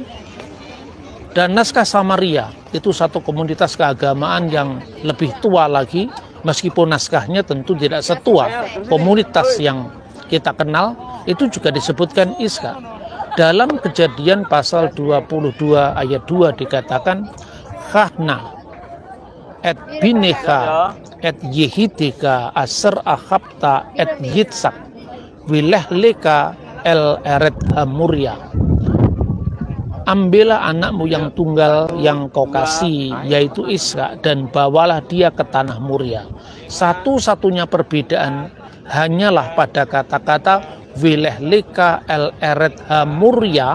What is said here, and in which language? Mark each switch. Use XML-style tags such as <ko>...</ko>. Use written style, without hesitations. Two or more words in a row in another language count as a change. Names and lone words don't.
<id>Dan naskah Samaria itu satu komunitas keagamaan yang lebih tua lagi, meskipun naskahnya tentu tidak setua komunitas yang kita kenal, itu juga disebutkan Iska. Dalam Kejadian pasal 22 ayat 2 dikatakan,</id> <he>קחנא את בנך את יחידך אשר אהבת את יצחק ולך־לך אל ארץ המוריה.</he> <id>Ambillah anakmu yang tunggal yang kau kasih, yaitu Iska, dan bawalah dia ke tanah Muria. Satu-satunya perbedaan hanyalah pada kata-kata</id> <he>ולך־לך אל ארץ המוריה.</he>